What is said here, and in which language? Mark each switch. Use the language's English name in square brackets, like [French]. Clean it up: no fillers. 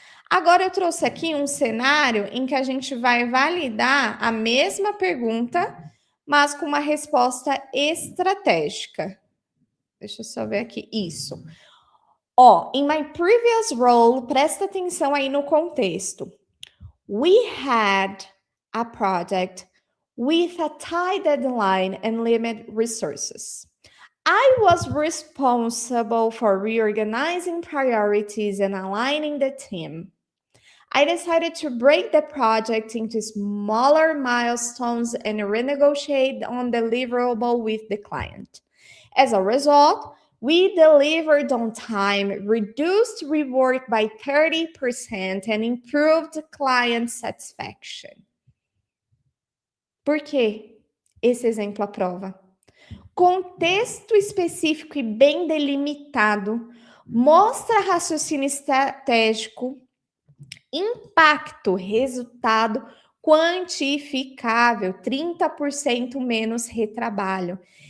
[Portuguese] Agora eu trouxe aqui um cenário em que a gente vai validar a mesma pergunta, mas com uma resposta estratégica. Deixa eu só ver aqui. Isso. Ó, [English] in my previous role, [Portuguese] presta atenção aí no contexto. [English] We had a project with a tight deadline and limited resources. I was responsible for reorganizing priorities and aligning the team. I decided to break the project into smaller milestones and renegotiate on the deliverable with the client. As a result, we delivered on time, reduced rework by 30%, and improved client satisfaction. [Portuguese] Por que esse exemplo aprova? Contexto específico e bem delimitado mostra raciocínio estratégico, impacto, resultado quantificável, 30% menos retrabalho.